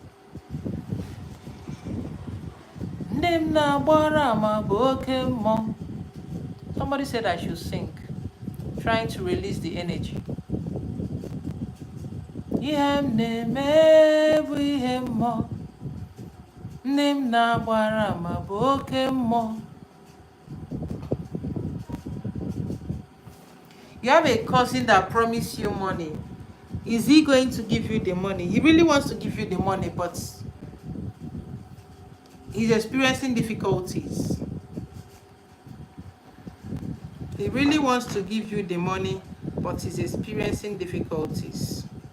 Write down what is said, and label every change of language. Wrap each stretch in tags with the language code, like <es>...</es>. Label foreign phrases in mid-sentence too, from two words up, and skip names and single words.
<ig>Ndị m na-agbara ma bụ oke mmụọ.</ig> <en>Somebody said I should sing, trying to release the energy.</en> <ig>Ihe m na-eme bụ ihe mmụọ. Ndị m na-agbara ma bụ oke mmụọ.</ig> <en>You have a cousin that promised you money. Is he going to give you the money? He really wants to give you the money, but he's experiencing difficulties. He really wants to give you the money, but he's experiencing difficulties.</en>